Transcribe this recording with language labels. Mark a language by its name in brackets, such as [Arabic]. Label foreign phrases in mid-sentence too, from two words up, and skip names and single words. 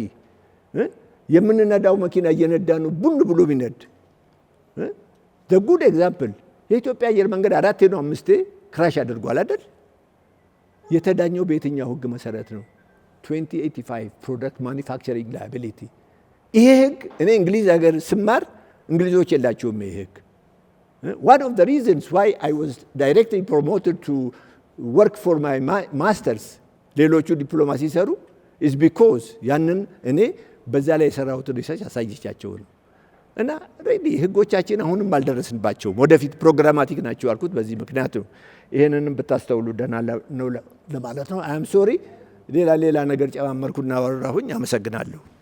[Amharic] የምንነዳው መኪና እየነዳ ነው ቡን ብሎ ቢነድ። [English] good example [Amharic] የኢትዮጵያ አየር መንገድ 4 ነው 5 ክራሽ አድርጓል አይደል? የተዳኘው በየትኛው ህግ መሰረት ነው? 2085 [English] product manufacturing liability። [Amharic] ይሄ ህግ እኔ እንግሊዝ ሀገር ስማር እንግሊዞች የላቸውም ይሄ ህግ። [English] one of the reasons why I was directly promoted to work for my masters [Amharic] ሌሎቹ ዲፕሎማሲ ሰሩ [English] is because [Amharic] ያንን እኔ በዛ ላይ የሰራሁትን ሪሰርች አሳይቻቸው ነው። እና ሬዲ ህጎቻችን አሁንም አልደረስንባቸውም። ወደፊት ፕሮግራማቲክ ናቸው አልኩት በዚህ ምክንያት ነው። ይሄንንም ብታስተውሉ ደህና ነው ለማለት ነው። [English] am sorry [Amharic] ሌላ ነገር ጨማመርኩና ወራሁኝ። አመሰግናለሁ።